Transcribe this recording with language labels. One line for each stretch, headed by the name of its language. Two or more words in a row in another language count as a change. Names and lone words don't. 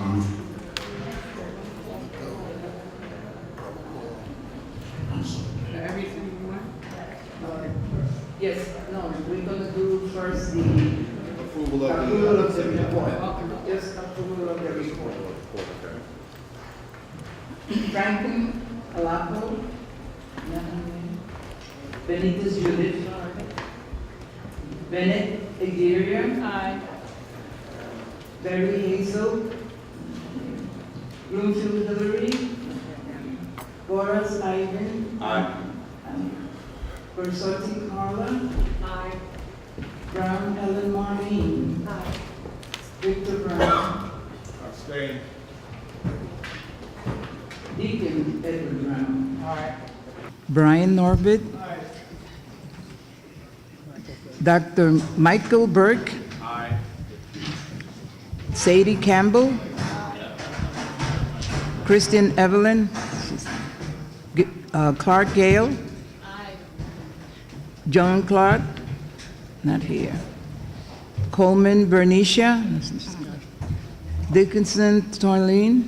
English: Everything you want? Yes, no, we're gonna do first the Approval approval of the report. Just approval of the report. Franklin Alapo. Benitez Judith. Bennett Aguirre. Aye. Barry Hazel. Bloomfield Hillary. Boris Ivan. Aye. Bersotti Carla. Aye. Brown Ellen Marlene. Aye. Victor Brown. Abstain. Deacon Edward Brown. Aye. Brian Norbit. Aye. Dr. Michael Burke. Aye. Sadie Campbell. Christian Evelyn. Clark Gale. Aye. Joan Clark. Not here. Coleman Bernicia. Dickinson Torleen.